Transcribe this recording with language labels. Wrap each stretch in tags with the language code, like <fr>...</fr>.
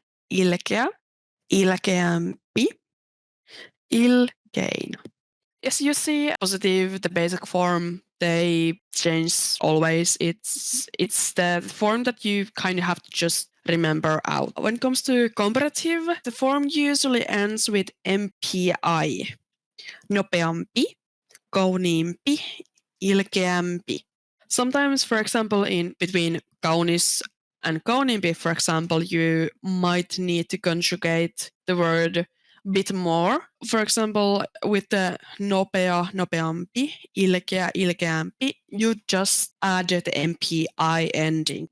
<fi>Ilkeä, ilkeämpi, ilkein.</fi> <en>As you see, positive, the basic form, they change always. It's the form that you kind of have to just remember out. When it comes to comparative, the form usually ends with MPI.</en> <fi>Nopeampi, kauniimpi, ilkeämpi.</fi> <en>Sometimes, for example, in between kaunis and kauniimpi, for example, you might need to conjugate the word bit more. For example, with the nopea, nopeampi, ilkeä, ilkeämpi, you just add the MPI ending.</en>